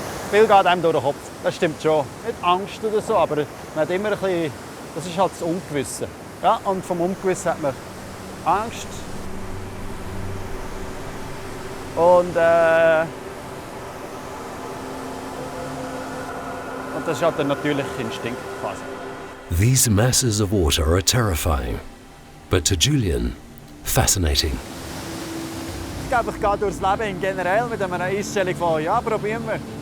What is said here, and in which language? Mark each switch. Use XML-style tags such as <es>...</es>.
<de>Viel geht einem durch den Kopf, das stimmt schon. Nicht Angst oder so, aber man hat immer ein bisschen, das ist halt das Ungewisse. Ja, und vom Ungewissen hat man Angst. Und das ist halt der natürliche Instinkt quasi.</de> <en>These masses of water are terrifying, but to Julian, fascinating.</en> <de>Ich glaube, ich gehe durchs Leben generell mit einer Einstellung von ja, probieren wir.</de>